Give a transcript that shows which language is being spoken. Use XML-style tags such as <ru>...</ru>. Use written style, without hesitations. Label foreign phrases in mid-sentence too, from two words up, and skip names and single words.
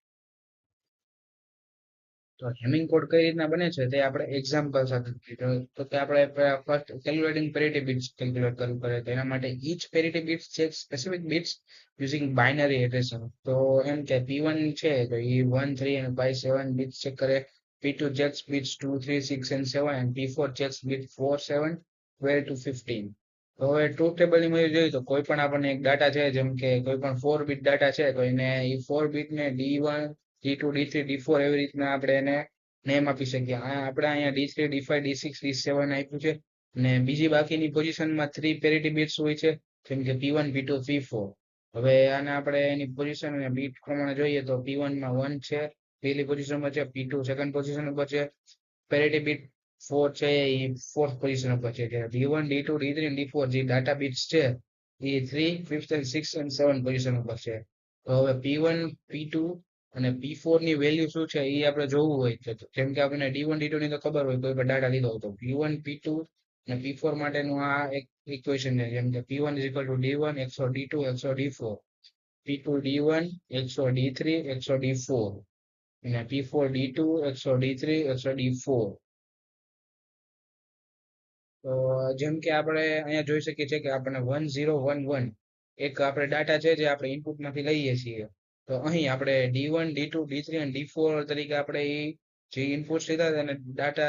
<gu>તો</gu> <en>Hamming code</en> <gu>કઈ રીતના બને છે તે આપણે એક્ઝામ્પલ સાથે તો કે આપણે</gu> <en>first calculating parity bits</en> <gu>કેલ્ક્યુલેટ કરવું પડે તો એના માટે</gu> <en>each parity bits</en> <gu>છે</gu> <en>specific bits using binary addressing</en> <gu>તો એમ કે P1 છે તો એ 1 3 અને 5 7 બિટ્સ ચેક કરે</gu> <en>P2 checks bits 2 3 6 and 7 and P4 checks bit 4 7 12 to 15</en> <gu>તો હવે</gu> <en>truth table</en> <gu>ની મદદ જોઈએ તો કોઈ પણ આપણને એક ડાટા છે જેમ કે કોઈ પણ</gu> <en>4 bit data</en> <gu>છે તો એને એ 4 બીટ ને D1 D2 D3 D4 એવી રીતના આપણે એને નેમ આપી શકીએ આપણે અહીંયા D3 D5 D6 D7 આપ્યું છે અને બીજી બાકીની પોઝિશનમાં 3</gu> <en>parity bits</en> <gu>હોય છે જેમ કે P1 P2 P4 હવે આને આપણે એની પોઝિશન અને બીટ પ્રમાણે જોઈએ તો P1 માં 1 છે પહેલી પોઝિશનમાં છે P2</gu> <en>second position</en> <gu>ઉપર છે</gu> <en>parity bit</en> <gu>4 છે એ</gu> <en>fourth position</en> <gu>ઉપર છે D1 D2 D3 અને D4 જે</gu> <en>data bits</en> <gu>છે એ</gu> <en>3 5th and 6th and 7</en> <gu>પોઝિશન ઉપર છે તો હવે P1 P2 અને P4 ની વેલ્યુ શું છે એ આપણે જોવું હોય છે જેમ કે આપણને D1 D2 ની તો ખબર હોય કોઈ પણ ડાટા લીધો હોય તો P1 P2 અને P4 માટેનું આ એક ઇક્વેશન છે જેમ કે P1 D1 XOR D2 XOR D4 P2 D1 XOR D3 XOR D4 અને P4 D2 XOR D3 XOR D4 તો જેમ કે આપણે અહીંયા જોઈ શકીએ છીએ કે આપણને 1011 એક આપણે ડાટા છે જે આપણે ઇનપુટમાંથી લઈએ છીએ તો અહીં આપણે D1 D2 D3 અને D4 તરીકે આપણે એ જે ઇનપુટ્સ લીધા હતા એને ડાટા</gu>